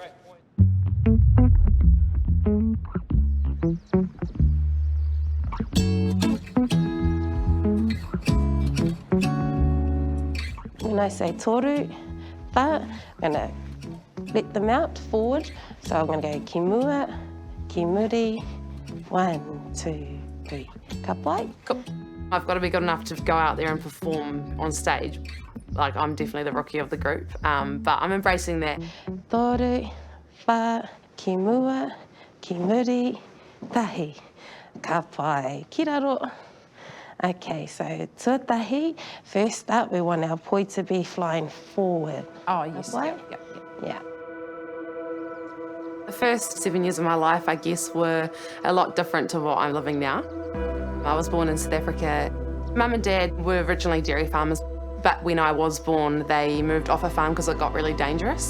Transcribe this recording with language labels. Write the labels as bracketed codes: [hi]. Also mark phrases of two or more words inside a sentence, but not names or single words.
[en] When I say toru, I'm going to let them out forward. So I'm going to go [mi] ki mua, ki muri, 1, 2, 3, ka pai. [en] Cool. I've got to be good enough to go out there and perform on stage. I'm definitely the rookie of the group, but I'm embracing that. [mi] Toru, wha, ki mua, ki muri, tahi, ka pai, ki raro. [en] Okay, so tuatahi, first up, we want our poi to be flying forward. Oh, yes. Yep. Yeah. The first 7 years of my life, I guess, were a lot different to what I'm living now. I was born in South Africa. Mum and Dad were originally dairy farmers, but when I was born, they moved off a farm because it got really dangerous.